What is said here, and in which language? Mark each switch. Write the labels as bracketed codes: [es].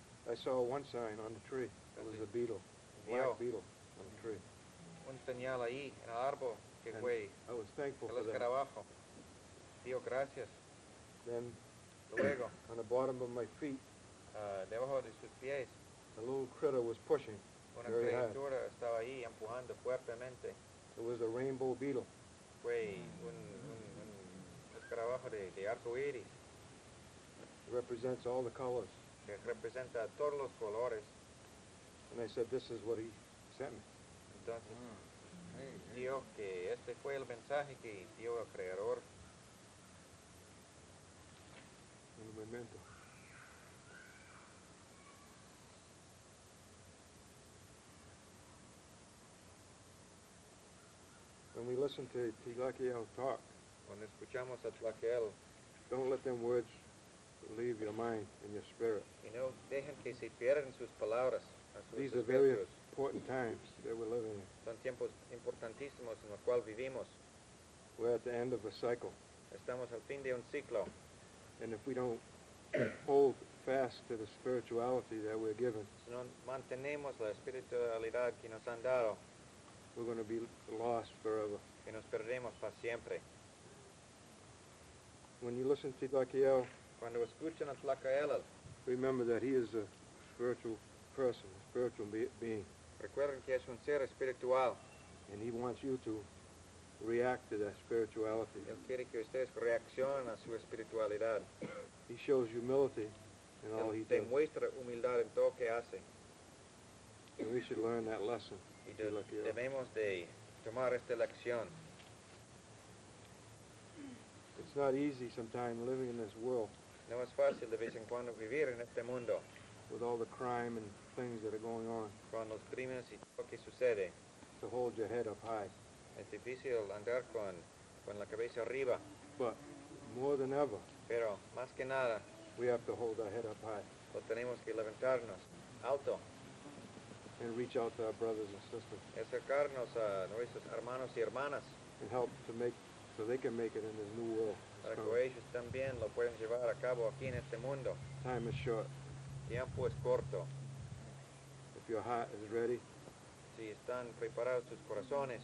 [en] I saw one sign on the tree. It was a beetle, a [es] Vio [en] black beetle on the tree. [es] un señal ahí en el árbol que [en] And [es] fue [en] I was thankful [es] el [en] for that. [es] escarabajo. Dio gracias. [en] Then [es] Luego, [en] on the bottom of my feet, [es] debajo de sus pies, [en] a little critter was pushing [es] una [en] very hard. [es] criatura estaba ahí empujando fuertemente. [en] It was a rainbow beetle. [es] Fue un escarabajo de arco iris [en] It represents all the colors. [es] que representa todos los colores. [en] And I said, this is what he sent me. [es] Entonces, dio que este fue el mensaje que dio el Creador. Un memento. [en] When we listen to Tilakiel talk, [es] Cuando escuchamos a Tlaquel, [en] don't let them words leave your mind and your spirit. [es] y no dejen que se pierdan sus palabras, a sus [en] These are very [es] espíritus. [en] important times that we're living in. [es] Son tiempos importantísimos en los cuales vivimos. [en] We're at the end of a cycle. [es] Estamos al fin de un ciclo. [en] And if we don't hold fast to the spirituality that we're given, [es] Si no mantenemos la espiritualidad que nos han dado, [en] we're going to be lost forever. [es] que nos perdemos para siempre. [en] When you listen to Tilakiel, [es] Cuando escuchan a Tlacael, [en] remember that he is a spiritual person, a spiritual being. [es] recuerden que es un ser espiritual. [en] And he wants you to react to that spirituality. [es] Él quiere que ustedes reaccionen a su espiritualidad. [en] He shows humility in all he [es] Él [en] does. [es] demuestra humildad en todo que hace. [en] And we should learn that lesson. [es] Y Tilakiel. debemos de tomar esta lección. [en] It's not easy sometimes living in this world. [es] No No es fácil de vez en cuando vivir en este mundo, [en] with all the crime and things that are going on, [es] con los crímenes y todo lo que sucede. [en] to hold your head up high. [es] Es difícil andar con la cabeza arriba, [en] But more than ever, [es] pero más que nada, [en] we have to hold our head up high [es] lo tenemos que levantarnos alto, [en] and reach out to our brothers and sisters [es] acercarnos a nuestros hermanos y hermanas, [en] and help to make, so they can make it in this new world. [es] para que ellos también lo puedan llevar a cabo aquí en este mundo. [en] Time is short. [es] Tiempo es corto. [en] If your heart is ready [es] Si están preparados sus corazones